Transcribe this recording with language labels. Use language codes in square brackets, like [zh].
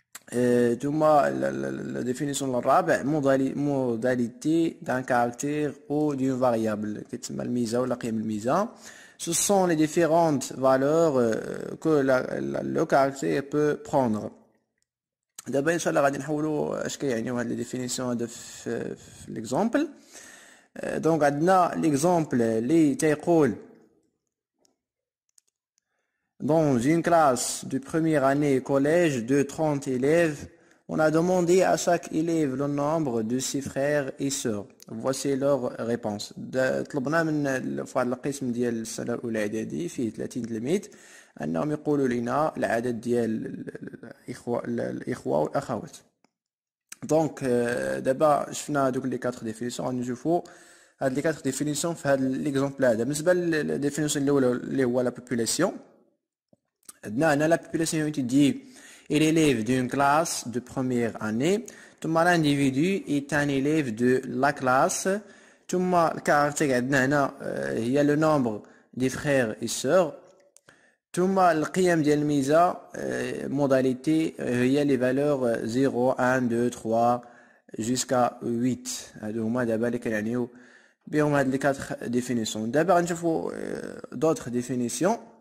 [ar] ثم [fr] la définition [ar] الرابع [fr] modalité d'un caractère ou d'une variable [ar] كتسمى الميزة ولا قيم الميزة. [fr] Ce sont les différentes valeurs que le caractère peut prendre. [ar] دابا ان شاء الله غادي نحاولوا اش كيعنيو هاد لي ديفينيسيون هذا في ليكزامبل. دونك عندنا ليكزامبل اللي تيقول [fr] dans une classe de première année collège de 30 élèves, on a demandé à chaque élève le nombre de ses frères et sœurs. Voici leur réponse. [ar] طلبنا من فواحد القسم ديال السنة الأولى إعدادي فيه 30 تلميذ أنهم يقولوا لنا العدد ديال الإخوة والأخوات. دونك دابا شفنا دوك لي 4 ديفينيسيون، غادي نشوفوا هاد لي 4 ديفينيسيون في هاد ليكزامبل هذا. بالنسبة للديفينيسيون الأولى اللي هو لا بوبولاسيون، [fr] la population étudiée est l'élève d'une classe de première année. L'individu est un élève de la classe. Le caractère il y a le nombre des frères et sœurs. [ar] القيم ديال الميزة [fr] modalité [ar] هي [fr] les valeurs 0 1 2 3 jusqu'à 8. [ar] هادو هما دابا اللي كنعنيو بهم هاد لي 4 ديفينيسيون. دابا غنشوفوا [fr] d'autres définitions.